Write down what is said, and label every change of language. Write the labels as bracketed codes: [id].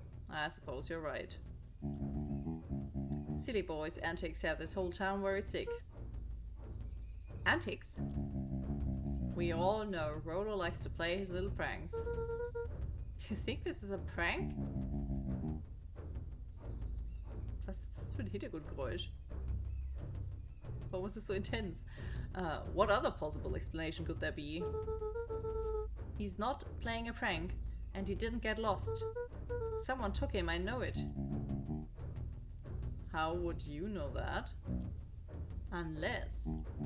[en] I suppose you're right. Silly boys' antics have this whole town worried sick. Antics? We all know Rolo likes to play his little pranks. You think this is a prank? [de] Was ist das für ein Hintergrundgeräusch? Warum ist es so intense? [en] What other possible explanation could there be? He's not playing a prank, and he didn't get lost. Someone took him, I know it. How would you know that? Unless...